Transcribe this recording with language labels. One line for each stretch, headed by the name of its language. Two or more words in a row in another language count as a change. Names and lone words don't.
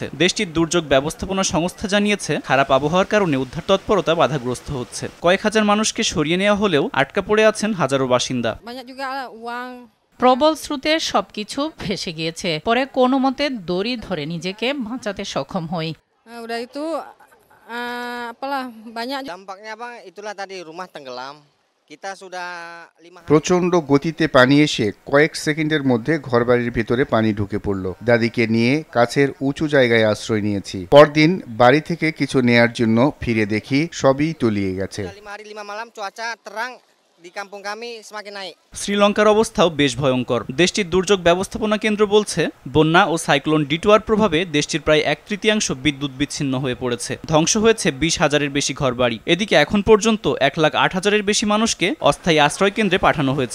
Bangla: দেশটির দুর্যোগ ব্যবস্থাপনা সংস্থা জানিয়েছে, খারাপ আবহাওয়ার কারণে উদ্ধার তৎপরতা বাধাগ্রস্ত হচ্ছে। কয়েক হাজার মানুষকে সরিয়ে নেওয়া হলেও আটকা পড়ে আছেন হাজারো বাসিন্দা। প্রবল স্রোতে সবকিছু ভেসে গিয়েছে। পরে কোনো মতে দড়ি ধরে নিজেকে বাঁচাতে সক্ষম হই।
Indonesian: Udah itu apalah banyak dampaknya Bang, itulah tadi rumah tenggelam. Kita sudah 5
Bangla: প্রচণ্ড গতিতে পানি এসে কয়েক সেকেন্ডের মধ্যে ঘরবাড়ির ভিতরে পানি ঢুকে পড়ল। দাদিকে নিয়ে কাছের উঁচু জায়গায় আশ্রয় নিয়েছি। পরদিন বাড়ি থেকে কিছু নেয়ার জন্য ফিরে দেখি সবই তলিয়ে গেছে।
Indonesian: 5 hari 5 malam cuaca terang di kampung kami semakin naik.
Bangla: শ্রীলঙ্কার অবস্থাও বেশ ভয়ঙ্কর। দেশটির দুর্যোগ ব্যবস্থাপনা কেন্দ্র বলছে, বন্যা ও সাইক্লোন ডিটুয়ার প্রভাবে দেশটির প্রায় 1/3 বিদ্যুৎ বিচ্ছিন্ন হয়ে পড়েছে। ধ্বংস হয়েছে 20,000-এর বেশি ঘরবাড়ি। এদিকে এখন পর্যন্ত 1,08,000-এর বেশি মানুষকে অস্থায়ী আশ্রয় কেন্দ্রে পাঠানো হয়েছে।